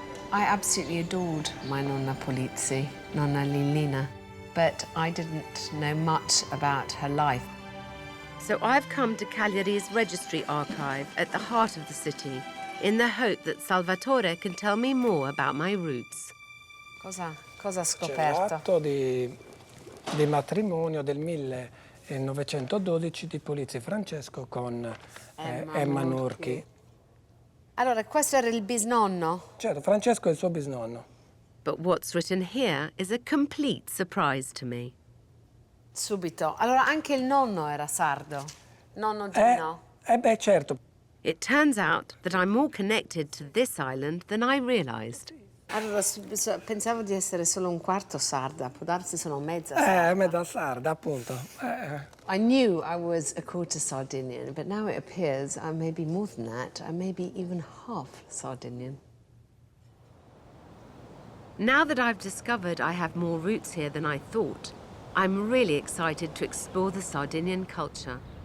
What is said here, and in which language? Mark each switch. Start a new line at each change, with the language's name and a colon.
English: I absolutely adored my nonna Polizzi, Nonna Lillina, but I didn't know much about her life. So I've come to Cagliari's registry archive at the heart of the city, in the hope that Salvatore can tell me more about my roots.
Italian: Cosa ha C'è scoperto? l'atto di matrimonio del 1912 di Polizzi Francesco con Emma Nurchi. Allora, questo era il bisnonno? Certo, Francesco è il suo bisnonno.
English: But what's written here is a complete surprise to me.
Italian: Subito. Allora, anche il nonno era sardo? Nonno Gino? Beh, certo.
English: It turns out that I'm more connected to this island than I realised.
Italian: Allora, pensavo di essere solo un quarto sarda, può darsi sono mezza sarda. Metà sarda, appunto.
English: I knew I was a quarter Sardinian, but now it appears I may be more than that. I may be even half Sardinian. Now that I've discovered I have more roots here than I thought, I'm really excited to explore the Sardinian culture.